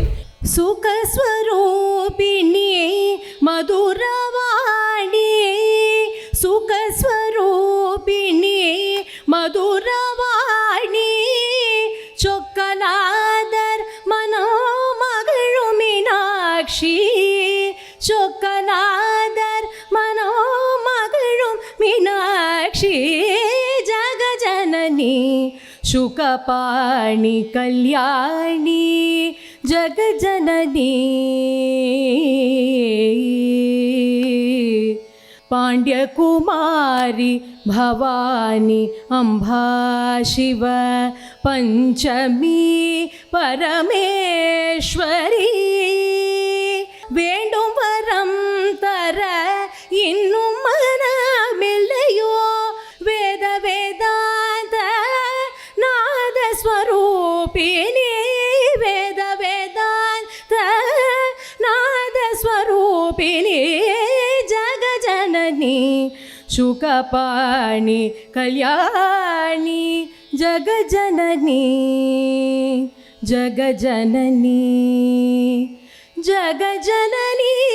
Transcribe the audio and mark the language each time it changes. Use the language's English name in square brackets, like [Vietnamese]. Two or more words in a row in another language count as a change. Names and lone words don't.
[Tamil] சுகஸ்வரூபிணியே மதுரவாணியே, சுகஸ்வரூபிணியே மதுரவாணி, சொக்கநாதர் மனோமகளு மீனாட்சி, சொக்கநாதர் மனோமகளு மீனாட்சி, ஜகஜனனி [Sanskrit] शुकपाणि कल्याणी जगजननी पाण्ड्यकुमारी भवानी अम्बा शिव पञ्चमी परमेश्वरी [Tamil] வேண்டும் வரம் தர இன்னும் மனமில்லையோ வேத வேதாந்த நாத ஸ்வரூபிணி வேத வேதாந்த நாத ஸ்வரூபிணி ஜகஜனனி சுகபாணி கல்யாணி ஜகஜனனி ஜகஜனனி ஜகஜனனி.